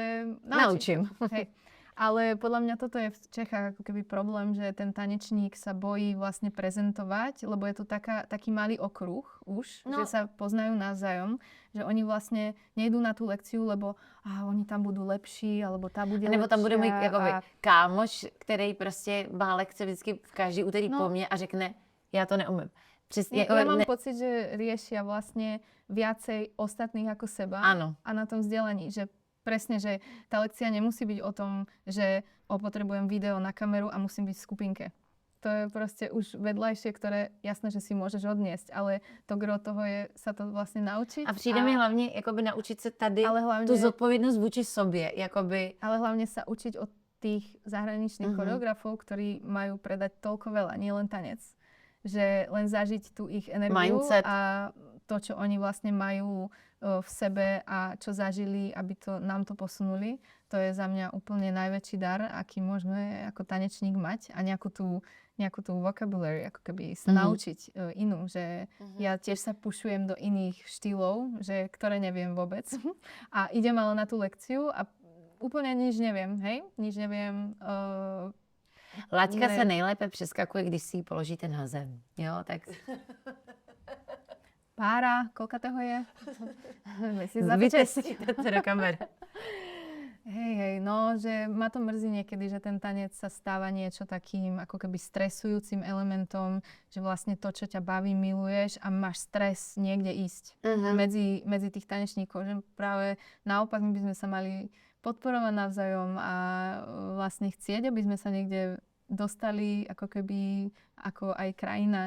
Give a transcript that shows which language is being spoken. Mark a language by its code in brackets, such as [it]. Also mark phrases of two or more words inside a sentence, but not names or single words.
[sk] Naučím. Hej. Ale podľa mňa toto je v Čechách ako keby problém, že ten tanečník sa bojí vlastne prezentovať, lebo je tu taký malý okruh už, že sa poznajú navzájom, že oni vlastne nejdú na tú lekciu, lebo oni tam budú lepší, alebo tá bude [cs] Nebo tam bude můj [sk] lepšia [cs] jakoby, a kámoš, který prostě má lekce vždycky v každý úterý po mně a řekne, já to neumím. Přesně, [sk] ja mám pocit, že riešia vlastne viacej ostatných ako seba Áno. a na tom vzdelaní, že presne, že tá lekcia nemusí byť o tom, že potrebujem video na kameru a musím byť v skupinke. To je proste už vedľajšie, ktoré jasné, že si môžeš odniesť, ale to gro toho je sa to vlastne naučiť. [cs] A přijde mi hlavně jakoby naučit se tady [sk] ale hlavne, [cs] tu zodpovědnost vůči sobě. Jakoby... [sk] Ale hlavne sa učiť od tých zahraničných choreografov, ktorí majú predať toľko veľa, nie len tanec. Že len zažiť tú ich energiu Mindset. a to, čo oni vlastne majú v sebe a čo zažili, aby nám to posunuli. To je za mňa úplne najväčší dar, aký môžeme ako tanečník mať a nejakú tú vocabulary, ako keby sa naučiť inú, že ja tiež sa pušujem do iných štýlov, ktoré neviem vôbec a idem ale na tú lekciu a úplne nič neviem, hej? Nič neviem. [cs] Laťka se nejlépe přeskakuje, když si ji položíte na zem. Jo, tak... [sk] Pára, koľka toho je? [cs] Vytestíte to do kamery. [sk] Hej, no, že ma to mrzí niekedy, že ten tanec sa stáva niečo takým ako keby stresujúcim elementom, že vlastne to, čo ťa baví, miluješ a máš stres niekde ísť medzi tých tanečníkov. Že práve naopak my by sme sa mali podporovať navzájom a vlastne chcieť, aby sme sa niekde dostali ako keby ako aj krajina.